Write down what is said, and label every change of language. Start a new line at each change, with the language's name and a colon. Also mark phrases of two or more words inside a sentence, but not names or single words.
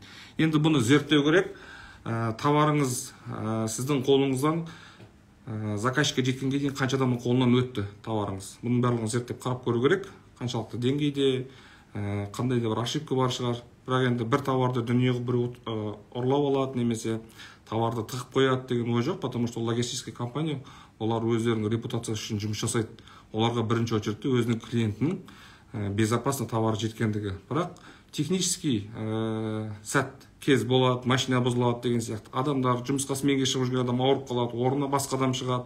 Kazakh: Енді бұны зерттеу керек. Товарыңыз сіздің қолыңыздан заказчикке жеткенге дейін қанша адамның қолынан өтті товарыңыз. Бұның барлығын зерттеп қарап көру керек. Қаншалықты деңгейде, қандай да бір ошибка бар шығар. Бірақ енді бір товарды дүниеге бір ұрлап алады, немесе товарды тығып қояды деген ой жоқ,
Russian: потому что логистический компания,
Kazakh: олар өздерінің репутациясы үшін жұмыс жасайды. Оларға бірінші очередте өзінің клиентінің
Russian: безопасный товар
Kazakh: жеткендігі. Бірақ технический сәт кез болады, машина бұзылады деген сияқты. Адамдар жұмысқа сменге шығып жүрген адам ауырып қалады, орнына басқа адам шығады.